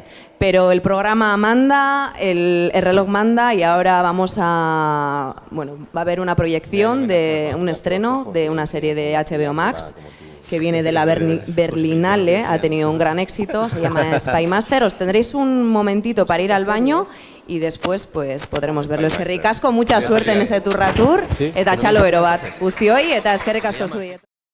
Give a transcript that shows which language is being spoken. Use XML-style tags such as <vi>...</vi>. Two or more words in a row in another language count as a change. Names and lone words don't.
<es>Pero el programa manda, el reloj manda, y ahora vamos a... Bueno, va a haber una proyección de un estreno de una serie de HBO Max que viene de la Berlinale, ha tenido un gran éxito, se llama Spy Master. Os tendréis un momentito para ir al baño y después pues podremos verlo.</es> <eu>Eskerrik asko,</eu> <es>mucha suerte en ese</es> <en>Tour Tour,</en> <eu>eta txalo ero bat. Guztioi, eta eskerrik asko zuei.</eu>